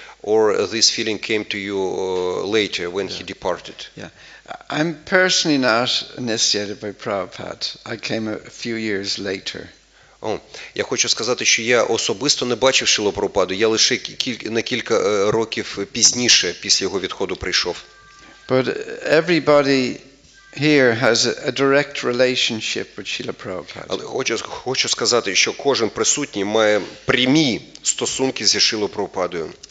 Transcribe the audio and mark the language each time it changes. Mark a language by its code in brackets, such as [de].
[en] Or this feeling came to you later when he departed? Yeah. I'm personally not initiated by Prabhupada. I came a few years later. [uk] Я хочу сказати, що я особисто не бачив Шрилу Прабхупаду. Я лише на кілька років пізніше, після його відходу, прийшов. [en] But everybody here has a direct relationship with Srila Prabhupada. [uk] Але хочу сказати, що кожен присутній має прямі стосунки зі Шрилою Прабхупадою.